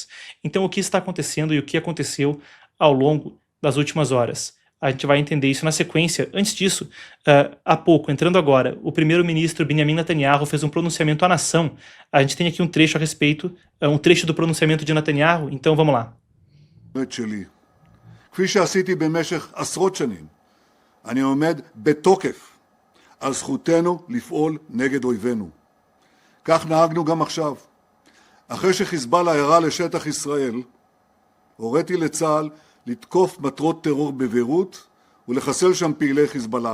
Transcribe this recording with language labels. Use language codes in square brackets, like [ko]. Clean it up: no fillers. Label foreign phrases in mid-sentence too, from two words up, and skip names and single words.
[pt] Então, o que está acontecendo e o que aconteceu ao longo das últimas horas? A gente vai entender isso na sequência. Antes disso, há pouco, entrando agora, o primeiro-ministro Benjamin Netanyahu fez um pronunciamento à nação. A gente tem aqui um trecho a respeito, um trecho do pronunciamento de Netanyahu, então vamos lá. [he] כפי שעשיתי במשך עשרות שנים, אני עומד בתוקף על זכותנו לפעול נגד אויבינו. כך נהגנו גם עכשיו. אחרי שחיזבאללה ירה לשטח ישראל, הוריתי לצה"ל לתקוף מטרות טרור בביירות ולחסל שם פעילי חיזבאללה.